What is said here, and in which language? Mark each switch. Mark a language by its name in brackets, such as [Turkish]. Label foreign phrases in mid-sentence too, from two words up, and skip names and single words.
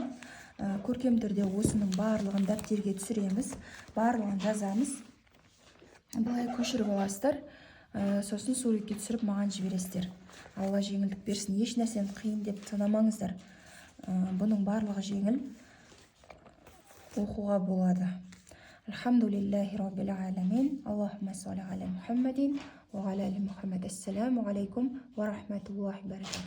[Kazakh] Көркем түрде осының барлығын дәптерге түсіреміз, барлығын жазамыз. Былай көшіріп аласыздар, сосын суретке түсіріп маған жібересіздер. Алла жеңілдік берсін. Еш нәрсені қиын деп санамаңыздар. Бұның барлығы жеңіл, оқуға болады. [Arabic] الحمد لله رب العالمين اللهم صل على محمد وعلى آل محمد. السلام عليكم ورحمة الله وبركاته.